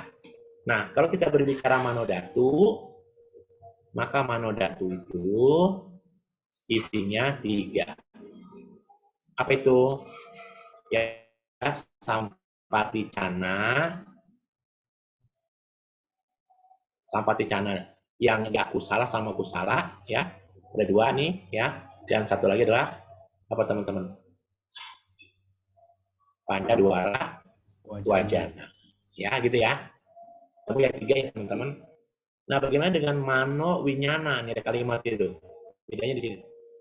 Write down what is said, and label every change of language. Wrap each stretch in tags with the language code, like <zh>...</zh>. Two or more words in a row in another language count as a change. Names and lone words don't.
<id>Nah, kalau kita berbicara</id> <pi>Mano Datu,</pi> <id>maka</id> <pi>Mano Datu</pi> <id>itu isinya 3. Apa itu? Ya, Sampaticana yang ya</id> <pi>kusala sama kusala</pi> <id>ya. Ada 2 nih ya. Yang satu lagi adalah apa teman-teman?</id> <pi>Panca Dwara Wajana.</pi> <id>Ya, gitu ya. Tapi yang 3 ya teman-teman. Nah, bagaimana dengan</id> <pi>mano winyana?</pi> <id>Ini ada kalimat itu. Bedanya di sini.</id>